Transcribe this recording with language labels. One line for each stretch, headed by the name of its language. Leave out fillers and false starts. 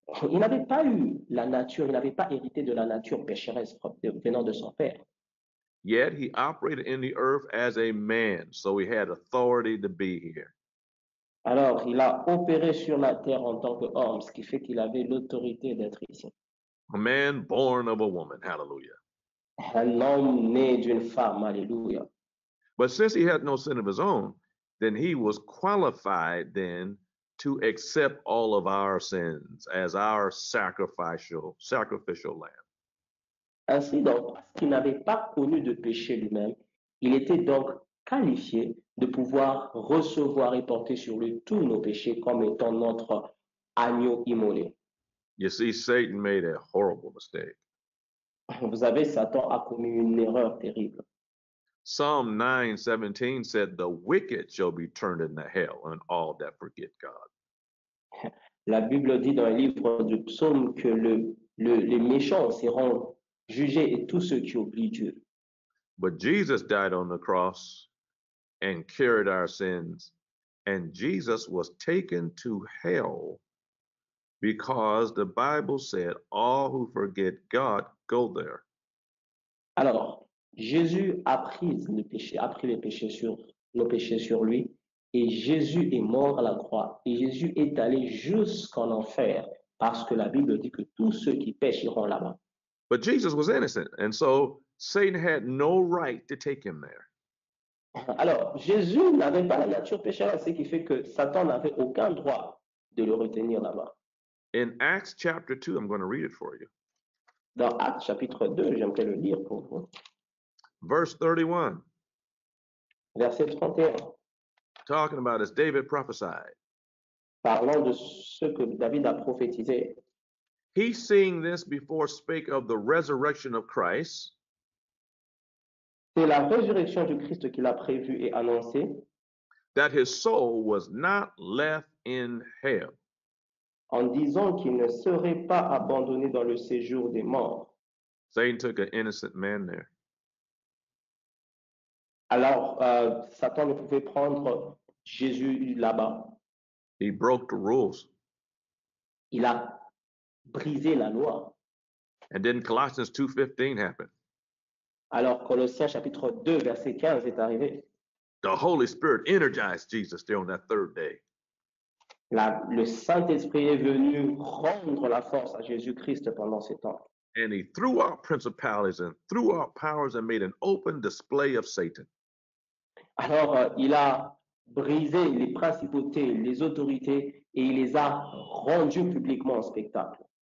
French: Il n'avait pas eu la nature, il n'avait pas hérité de la nature pécheresse venant de son père.
English: Yet he operated in the earth as a man, so he had authority to be here.
French: Alors, il a opéré sur la terre en tant qu'homme, ce qui fait qu'il avait l'autorité d'être ici.
English: A man born of a woman. Hallelujah.
French: Un homme né d'une femme, alléluia.
English: But since he had no sin of his own, then he was qualified then to accept all of our sins as our sacrificial lamb.
French: Ainsi donc, parce qu'il n'avait pas connu de péché lui-même, il était donc qualifié de pouvoir recevoir et porter sur lui tous nos péchés comme étant notre agneau immolé.
English: You see, Satan made a horrible mistake.
French: Vous savez, Satan a commis une erreur terrible.
English: Psalm 9:17 said, "The wicked shall be turned into hell, and all that forget God."
French: La Bible dit dans le livre du psaume que les méchants seront jugés et tous ceux qui oublient Dieu.
English: But Jesus died on the cross and carried our sins, and Jesus was taken to hell because the Bible said all who forget God go there.
French: Alors, Jésus a pris les péchés, nos péchés sur lui, et Jésus est mort à la croix, et Jésus est allé jusqu'en enfer, parce que la Bible dit que tous ceux qui pêchent iront là-bas.
English: But Jesus was innocent, and so Satan had no right to take him there.
French: Alors, Jésus n'avait pas la nature pécheresse, ce qui fait que Satan n'avait aucun droit de le retenir là-bas.
English: In Acts chapter 2, I'm going to read it for you.
French: Dans Actes chapitre 2, j'aimerais le lire pour vous.
English: Verse 31,
French: Verset 31,
English: talking about as David prophesied.
French: parlant de ce que David a prophétisé.
English: He, seeing this before, spake of the resurrection of Christ,
French: C'est la résurrection du Christ qu'il a prévue et annoncée,
English: that his soul was not left in hell,
French: en disant qu'il ne serait pas abandonné dans le séjour des morts.
English: Satan took an innocent man there.
French: Alors, Satan ne pouvait prendre Jésus là-bas.
English: He broke the rules.
French: Il a brisé la loi.
English: And then Colossians 2:15 happened.
French: Alors, Colossiens chapitre 2, verset 15 est arrivé.
English: The Holy Spirit energized Jesus there on that third day.
French: Le Saint-Esprit est venu rendre la force à Jésus-Christ pendant ces temps.
English: And he threw out principalities and threw out powers and made an open display of Satan.
French: Alors, il a brisé les principautés, les autorités, et il les a rendues publiquement en spectacle.